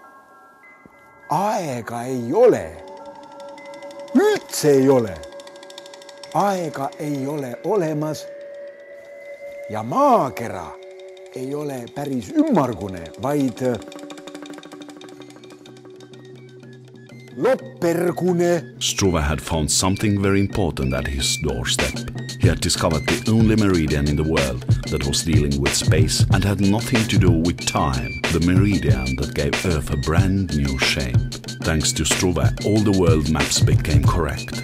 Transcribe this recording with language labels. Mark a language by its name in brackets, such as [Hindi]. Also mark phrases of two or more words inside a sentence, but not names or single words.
[Estonian] Aega ei ole. Üldse ei ole. Aega ei ole olemas. Ja maakera ei ole päris ümmargune, vaid loppergune. [English] Struve had found something very important at his doorstep. He had discovered the only meridian in the world that was dealing with space and had nothing to do with time. The meridian that gave Earth a brand new shape. Thanks to Struve, all the world maps became correct.